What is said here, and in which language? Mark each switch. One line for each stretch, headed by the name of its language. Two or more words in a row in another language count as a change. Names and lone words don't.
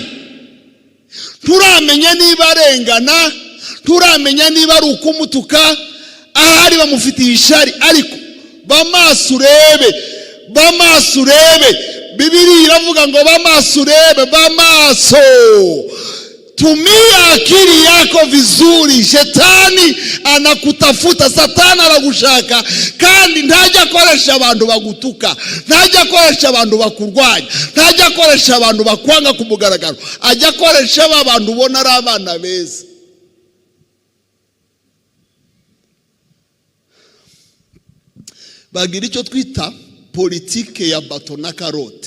Kinyarwanda: Turamenya niba arengana, turamenya niba ari ukumutuka, ahari bamufitiye ishari, ariko bamaso urebe, bamaso urebe. Biblia iravuga ngo bamaso urebe, bamaso.
Swahili: Tumia akili yako vizuri. Shetani anakutafuta,
Kinyarwanda: satani anakushaka, kandi ntajya akoresha abantu bagutuka, ntajya akoresha abantu bakurwanya, ntajya akoresha abantu bakwanga ku mugaragaro, ajya akoresha abantu ubona ari abana beza. Bagira icyo twita politike ya bato na karote.